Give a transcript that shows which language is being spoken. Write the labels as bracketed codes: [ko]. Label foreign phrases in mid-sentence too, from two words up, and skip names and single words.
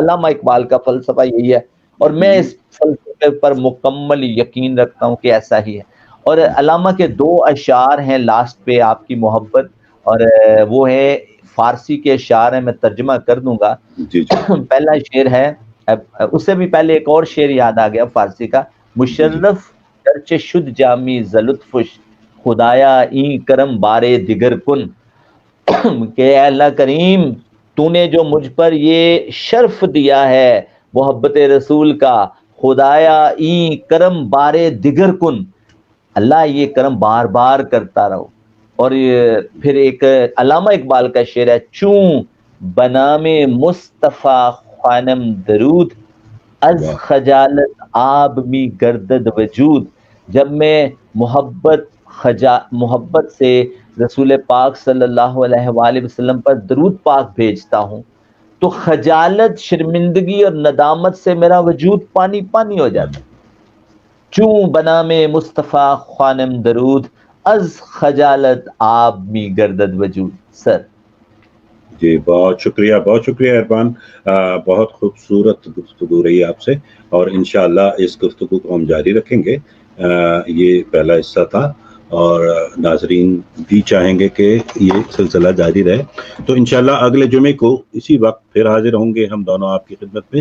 [ur] علامہ اقبال کا فلسفہ یہی ہے، اور میں اس فلسفے پر مکمل یقین رکھتا ہوں کہ ایسا ہی ہے۔ اور علامہ کے 2 اشعار ہیں لاسٹ پہ، آپ کی محبت، اور وہ ہے فارسی کے اشعار ہیں، میں ترجمہ کر دوں گا۔ پہلا شعر ہے، اس سے بھی پہلے ایک اور شعر یاد آ گیا فارسی کا، [fa] مشرف چرچ شد جامی زلطفش، خدایا این کرم بارے دیگر کن، [ur] کہ اے اللہ کریم تو نے جو مجھ پر یہ شرف دیا ہے محبت رسول کا، [fa] خدایا این کرم بارے دیگر کن، [ur] اللہ یہ کرم بار بار کرتا رہو۔ اور پھر ایک علامہ اقبال کا شعر ہے، [fa] چون بنام مصطفیٰ خوانم درود، از خجالت آب می گردد وجود، [ur] جب میں محبت سے رسول پاک [ar] صلی اللہ علیہ وآلہ وسلم [ur] پر درود پاک بھیجتا ہوں تو خجالت، شرمندگی اور ندامت سے میرا وجود پانی پانی ہو جاتا ہے۔ [fa] چون بنام مصطفیٰ خوانم درود، از خجالت آب می گردد وجود۔ [ur] سر جی بہت شکریہ عرفان، بہت خوبصورت گفتگو رہی آپ سے، اور انشاءاللہ اس گفتگو کو ہم جاری رکھیں گے۔ یہ پہلا حصہ تھا، اور ناظرین بھی چاہیں گے کہ یہ سلسلہ جاری رہے، تو انشاءاللہ اگلے جمعے کو اسی وقت پھر حاضر ہوں گے ہم دونوں آپ کی خدمت میں۔